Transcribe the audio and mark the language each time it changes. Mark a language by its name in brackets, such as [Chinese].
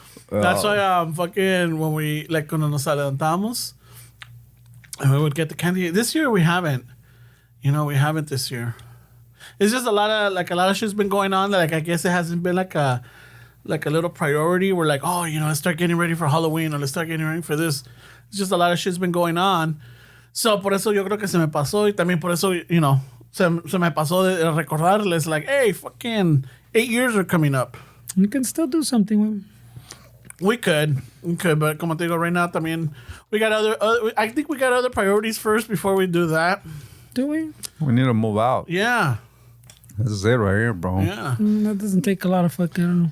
[English] That's why fucking when we like [Spanish] cuando nos adelantamos [English] and we would get the candy. This year we haven't. We haven't this year. It's just a lot of shit's been going on that like I guess it hasn't been like a little priority. We're like, oh, let's start getting ready for Halloween or let's start getting ready for this. It's just a lot of shit's been going on. [Spanish] So por eso yo creo que se me pasó y también por eso, se me pasó de recordarles like, [English] hey, fucking 8 years are coming up. You can still do something with. We could, but [Spanish] como te digo, [English] right now, también, we got other I think we got other priorities first before we do that. Do we? We need to move out. Yeah, This is it right here, bro. yeah. That doesn't take a lot of fucking. I don't know.